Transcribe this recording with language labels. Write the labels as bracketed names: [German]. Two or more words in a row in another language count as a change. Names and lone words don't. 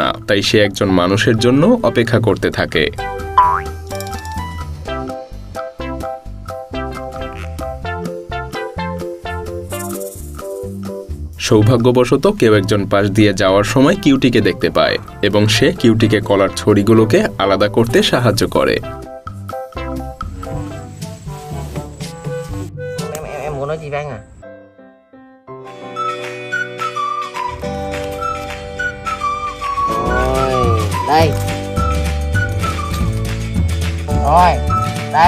[Bangla] তাই সে একজন মানুষের জন্য অপেক্ষা করতে থাকে। সৌভাগ্যবশত কেউ একজন পাশ দিয়ে যাওয়ার সময় কিউটিকে দেখতে পায় এবং সে কিউটিকে কলার ছড়িগুলোকে আলাদা করতে সাহায্য করে। [Vietnamese] Nói gì Văn à? Rồi, đây. Rồi, đây.